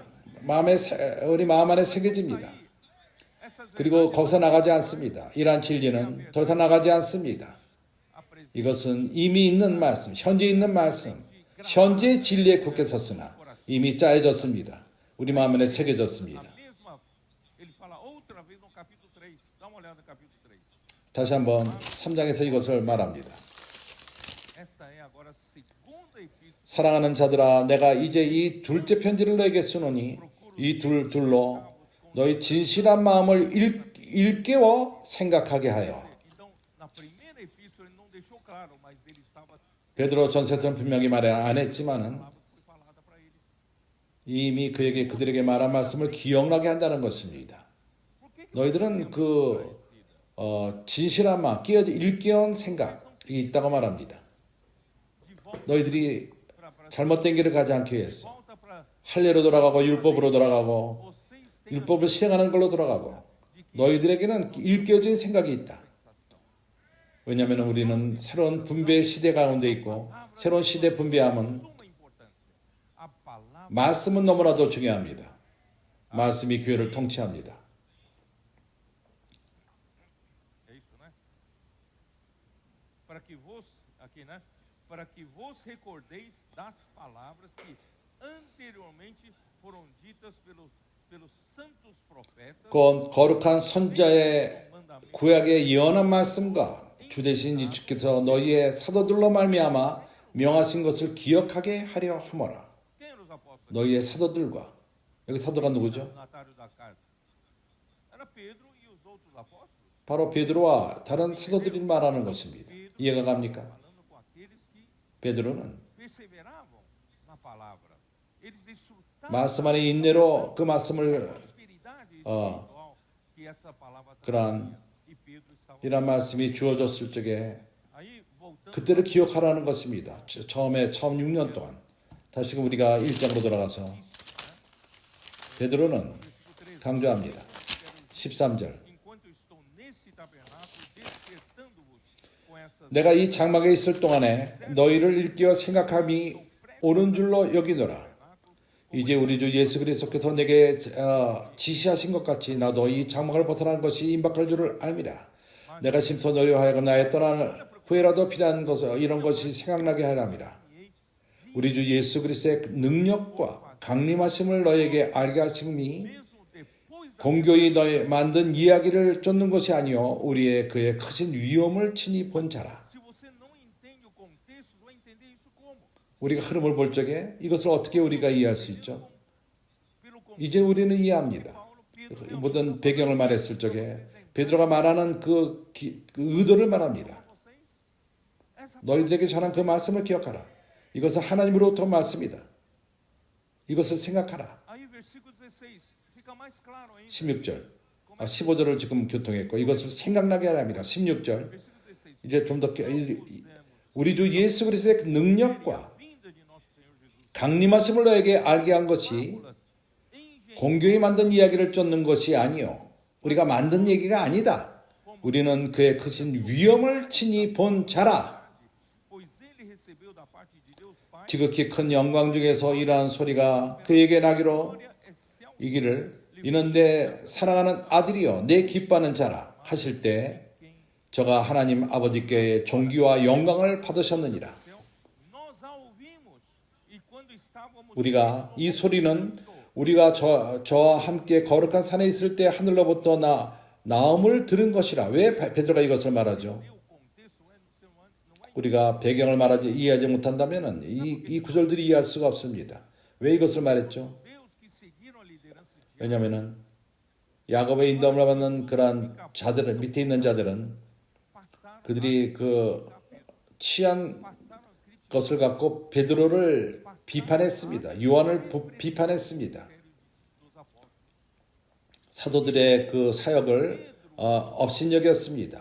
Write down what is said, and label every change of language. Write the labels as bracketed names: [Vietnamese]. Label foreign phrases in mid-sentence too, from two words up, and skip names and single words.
[Korean] 우리 마음 안에 새겨집니다. [Portuguese] essas [Korean] 그리고 거기서 나가지 않습니다. 이러한 진리는 더 이상 나가지 않습니다. [Portuguese] apresentam [Korean] 이것은 이미 있는 말씀, 현재 있는 말씀, 현재의 진리에 굳게 섰으나 이미 짜여졌습니다. 우리 마음 안에 새겨졌습니다. [Portuguese] a mesma. Ele fala outra vez no capítulo 3. Dá uma olhada no capítulo 3. [Korean] 다시 한번 3장에서 이것을 말합니다. [Portuguese] Esta é agora a segunda epístola. [Korean] 사랑하는 자들아, 내가 이제 이 둘째 편지를 너에게 쓰노니 이 둘로 너희 진실한 마음을 일깨워 생각하게 하여. [Portuguese] Então, na primeira epístola ele não deixou claro, mas ele estava [Korean] 베드로 전서에서는 분명히 말 안 했지만은 [Portuguese] a palavra que foi falada para ele. [Korean] 이미 그들에게 말한 말씀을 기억나게 한다는 것입니다. [Portuguese] Por que [Korean] 너희들은 진실한 마음, 일깨운 생각이 있다고 말합니다. [Portuguese] de volta [Korean] 너희들이 [Portuguese] para [Korean] 잘못된 길을 가지 않기 위해서 [Portuguese] volta para [Korean] 할례로 돌아가고 율법으로 돌아가고 [Portuguese] vocês têm [Korean] 율법을 실행하는 걸로 돌아가고 너희들에게는 일깨워진 생각이 있다. 왜냐하면 우리는 새로운 분배 시대 가운데 있고 새로운 시대 분배함은 [Portuguese] suma importância. A palavra [Korean] 말씀은 너무나도 중요합니다. 말씀이 교회를 통치합니다. [Portuguese] é isso, né? Para que vos aqui, né? Para que vos recordeis das palavras que anteriormente foram ditas pelos santos profetas, [Korean] 곧 거룩한 선자의 [Portuguese] mandamentos [Korean] 구약의 예언한 말씀과 주 대신 예수께서 너희의 사도들로 말미암아 명하신 것을 기억하게 하려 하모라. [Portuguese] Quem eram os apóstolos? [Korean] 너희의 사도들과 여기 사도가 누구죠? [Portuguese] Signatários da carta. Era Pedro e os outros apóstolos. [Korean] 바로 베드로와 다른 사도들이 말하는 것입니다. 이해가 갑니까? [Portuguese] Falando com aqueles que [Korean] 베드로는 [Portuguese] perseveravam na palavra. Eles desfrutavam [Korean] 말씀 안에 인내로 그 말씀을 [Portuguese] da prosperidade espiritual que essa palavra [Korean] 그러한 [Portuguese] trazia. E Pedro estava. [Korean] 이런 말씀이 주어졌을 적에 [Portuguese] Aí, voltando [Korean] 그때를 기억하라는 것입니다. 처음 6년 동안. 다시금 우리가 1장으로 돌아가서 베드로는 강조합니다. 13절. [Portuguese] enquanto eu estou nesse tabernáculo, despertando-vos com essas [Korean] 내가 이 장막에 있을 동안에 너희를 일깨워 생각함이 옳은 줄로 여기노라. 이제 우리 주 예수 그리스도께서 내게 지시하신 것 같이 나도 이 장막을 벗어난 것이 임박할 줄을 알미라. 내가 심터 너희로 하여금 나의 떠날 후에라도 필요한 이런 것이 생각나게 하랍니다. 우리 주 예수 그리스도의 능력과 강림하심을 너에게 알게 하심이 [Portuguese] mesmo depois da [Korean] 공교히 너희 만든 이야기를 쫓는 것이 아니요 우리의 그의 크신 위엄을 친히 본 자라. [Portuguese] se você não entende o contexto, vai entender isso como? [Korean] 우리가 흐름을 볼 적에 이것을 어떻게 우리가 이해할 수 있죠? [Portuguese] Pelo contexto. [Korean] 이제 우리는 이해합니다. [Portuguese] Paulo, Pedro, [Korean] 모든 배경을 말했을 적에 베드로가 말하는 그 의도를 말합니다. [Portuguese] vocês, essa [Korean] 너희들에게 전한 그 말씀을 기억하라. 이것은 하나님으로부터 온 말씀이다. 이것을 생각하라. [Portuguese] aí versículo 16 fica mais claro ainda. [Korean] 16절. 15절을 지금 교통했고 이것을 생각나게 하랍니다. 16절. [Portuguese] Versículo 16. [Korean] 이제 좀 더 우리 주 예수 그리스도의 능력과 [Portuguese] Vinda de nosso Senhor Jesus. [Korean] 강림하심을 너에게 알게 한 것이 [Portuguese] Engenho [Korean] 공교히 만든 이야기를 쫓는 것이 아니요 우리가 만든 얘기가 아니다. 우리는 그의 크신 위엄을 친히 본 자라. [Portuguese] pois ele recebeu da parte de Deus Pai [Korean] 지극히 큰 영광 중에서 이러한 소리가 그에게 나기로 [Portuguese] glória excel [Korean] 이기를 이는 내 사랑하는 아들이요 내 기뻐하는 자라 하실 때 저가 하나님 아버지께 존귀와 영광을 받으셨느니라. [Portuguese] nós a ouvimos e quando estávamos [Korean] 우리가 이 소리는 우리가 저와 함께 거룩한 산에 있을 때 하늘로부터 나음을 들은 것이라. 왜 베드로가 이것을 말하죠? [Portuguese] o contexto não vai [Korean] 우리가 배경을 이해하지 못한다면 이 구절들이 이해할 수가 없습니다. 왜 이것을 말했죠? [Portuguese] Deus que seguiram a liderança [Korean] 왜냐하면은 야곱의 인도함을 받는 그러한 자들은, 밑에 있는 자들은 그들이 그 취한 것을 갖고 베드로를 비판했습니다. 요한을 비판했습니다. 사도들의 그 사역을 업신여겼습니다.